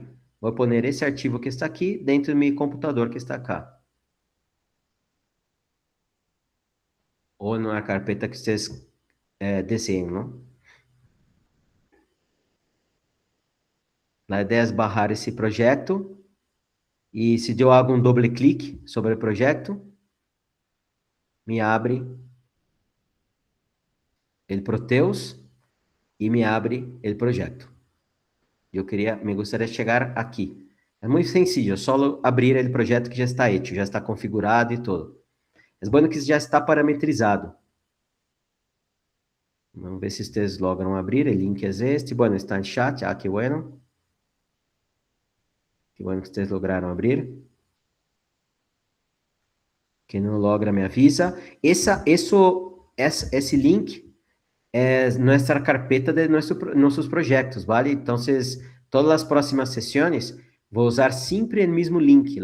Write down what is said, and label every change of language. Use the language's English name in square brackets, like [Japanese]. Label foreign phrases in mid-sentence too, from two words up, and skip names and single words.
[Portuguese] Vou pôr esse arquivo que está aqui dentro do meu computador que está cá. Ou na carpeta que vocês desenham, não? A ideia é barrar esse projeto. E se eu hago um doble clique sobre o projeto, me abre o Proteus e me abre o projeto. Me gostaria de chegar aqui. É muito sencillo, é só abrir o projeto que já está hecho, já está configurado e tudo. É bom que já está parametrizado. Vamos ver se vocês logram abrir. O link é este. Bueno, está em chat. [Spanish] Ah, que bueno. Que bueno [Portuguese] que vocês lograram abrir. Quem não logra, me avisa. Esse link é nossa carpeta de nossos projetos, ¿vale? Então, todas as próximas sessões, vou usar sempre o mesmo link.